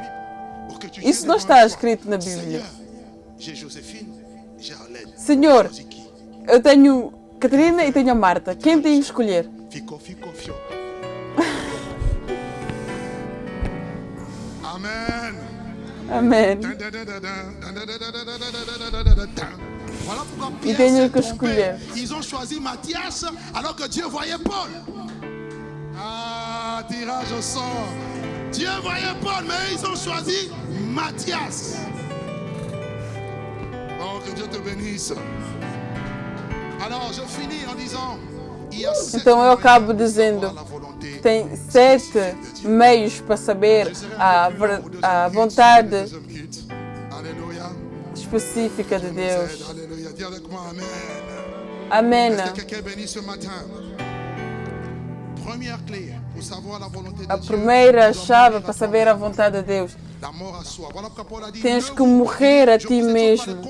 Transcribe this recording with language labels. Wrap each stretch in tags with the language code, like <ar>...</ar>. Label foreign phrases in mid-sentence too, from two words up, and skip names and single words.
<pt>Isso não está escrito na Bíblia. Senhor, eu tenho Catarina e tenho a Marta. Quem tem que escolher? Amém. E tenho que escolher.</pt> <fr>Ils ont choisi Matthias alors que Dieu voyait Paul. Ah, tirage au sort. Dieu voyait Paul, mais ils ont choisi Matthias. Oh, que Dieu te bénisse. Alors, je finis en disant,</fr> <pt>então eu acabo dizendo, tem 7 meios para saber a vontade específica de Deus. Amém. A primeira chave para saber a vontade de Deus: tens que morrer a ti mesmo.</pt>